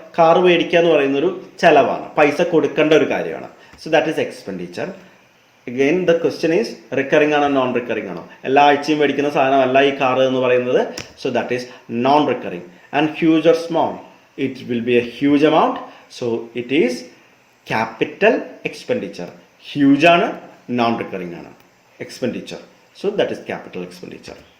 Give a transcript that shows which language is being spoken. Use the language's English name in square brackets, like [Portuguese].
[Malayalam] Car മേടിക്കുക എന്ന് പറയുന്നൊരു ചെലവാണ്, പൈസ കൊടുക്കേണ്ട ഒരു കാര്യമാണ്. [English] So that is expenditure. Again the question is recurring ആണോ non recurring ആണോ? [Malayalam] എല്ലാ ആഴ്ചയും മേടിക്കുന്ന സാധനമല്ല ഈ കാർ എന്ന് പറയുന്നത്. [English] So that is non recurring. And huge or small, it will be a huge amount. So it is capital expenditure. Huge ആണ്, non recurring ആണ് expenditure. So that is capital expenditure.